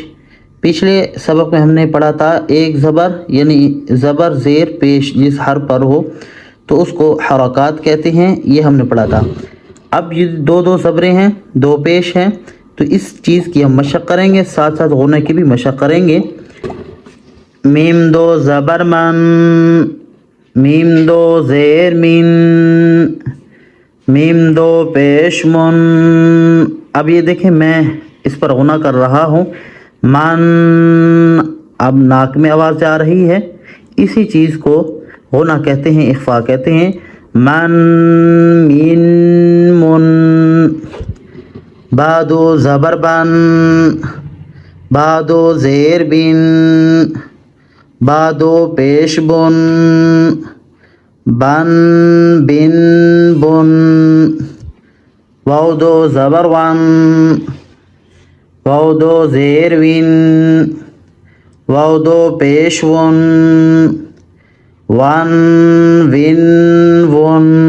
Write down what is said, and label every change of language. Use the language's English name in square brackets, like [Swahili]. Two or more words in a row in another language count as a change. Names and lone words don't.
[Urdu] پچھلے سبق میں ہم نے پڑھا تھا 1 زبر یعنی زبر زیر پیش جس حرف پر ہو تو اس کو حرکات کہتے ہیں، یہ ہم نے پڑھا تھا۔ اب یہ 2 زبریں ہیں، 2 پیش ہیں، تو اس چیز کی ہم مشق کریں گے، ساتھ ساتھ غنہ کی بھی مشق کریں گے۔ میم 2 زبر من، میم 2 زیر من، میم 2 پیش من۔ اب یہ دیکھیں میں اس پر غنہ کر رہا ہوں، من، اب ناک میں آواز جا رہی ہے، اسی چیز کو غنہ کہتے ہیں، اخفاء کہتے ہیں۔ من، مین، من۔ با 2 زبر بن، با 2 زیر بن، با 2 پیش بن، بن، بن، بن۔ واو 2 زبر ون، واو 2 زیر وین، واو 2 پیش ون، ون، ون، ون۔